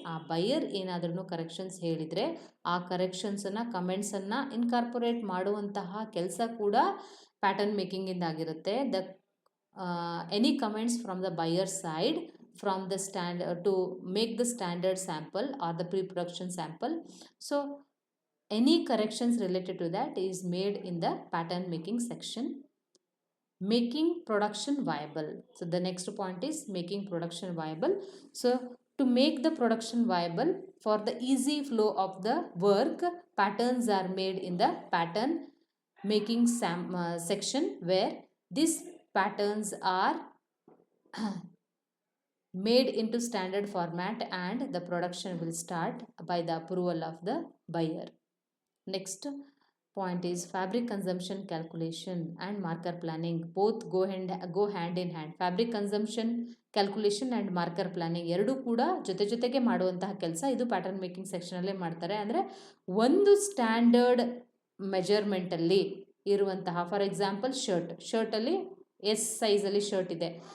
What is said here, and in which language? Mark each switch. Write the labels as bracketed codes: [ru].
[kn] ಆ ಬಯರ್ ಏನಾದ್ರೂ ಕರೆಕ್ಷನ್ಸ್ ಹೇಳಿದರೆ ಆ ಕರೆಕ್ಷನ್ಸನ್ನು, ಕಮೆಂಟ್ಸನ್ನು ಇನ್ಕಾರ್ಪೊರೇಟ್ ಮಾಡುವಂತಹ ಕೆಲಸ ಕೂಡ ಪ್ಯಾಟರ್ನ್ ಮೇಕಿಂಗಿಂದ ಆಗಿರುತ್ತೆ. [en] The any comments from the buyer side from the to make the standard sample or the pre-production sample. So any corrections related to that is made in the pattern making section. Making production viable. So the next point is making production viable. So to make the production viable, for the easy flow of the work, patterns are made in the pattern making section, where these patterns are made into standard format and the production will start by the approval of the buyer. Next point is fabric consumption calculation and marker planning. Both go hand in hand. Fabric consumption calculation and marker planning [kn] ಎರಡೂ ಕೂಡ ಜೊತೆಗೆ ಮಾಡುವಂತಹ ಕೆಲಸ. ಇದು pattern making ಸೆಕ್ಷನಲ್ಲೇ ಮಾಡ್ತಾರೆ. ಅಂದರೆ ಒಂದು standard ಮೆಜರ್ಮೆಂಟಲ್ಲಿ ಇರುವಂತಹ, [en] for example [kn] ಶರ್ಟಲ್ಲಿ ಎಸ್ ಸೈಜಲ್ಲಿ ಶರ್ಟ್ ಇದೆ.